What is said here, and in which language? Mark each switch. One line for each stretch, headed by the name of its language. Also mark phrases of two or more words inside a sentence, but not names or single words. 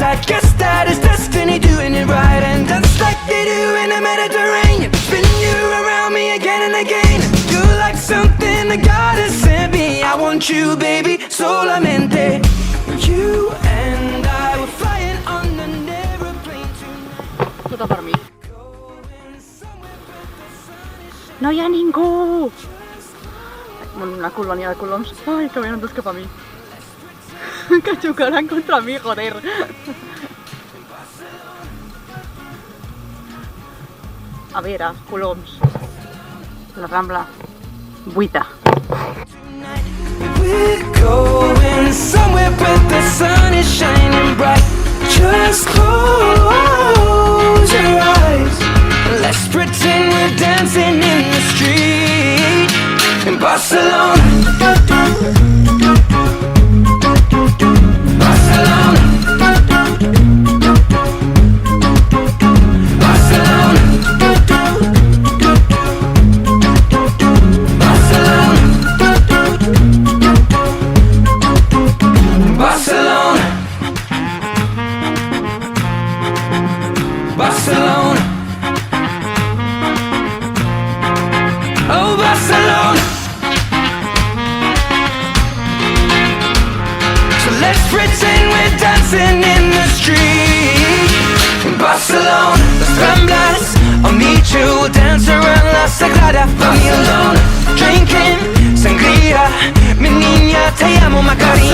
English: I guess that is destiny doing it right, and dance like they do in the Mediterranean. Spin you around me again and again. You're like something that God has sent me. I want you, baby, solamente. You and I were flying on an aeroplane tonight.
Italian: Tutto per me.
Catalan: No hi ha ningú! Una colònia de coloms. Ai, que venen dos cap a mi. Que xocaran contra mi, joder. A veure, coloms. La Rambla. Buita.
English: We're going somewhere where the sun is shining bright. Just close your eyes. Let's pretend we're dancing in the street in Barcelona. Barcelona. Barcelona. Barcelona. Barcelona. Barcelona. Oh, Barcelona. So let's pretend we're dancing in the street in Barcelona. Las Ramblas, I'll meet you, we'll dance around La Sagrada Familia. Drinking sangria,
Spanish: mi niña, te amo, Macarena.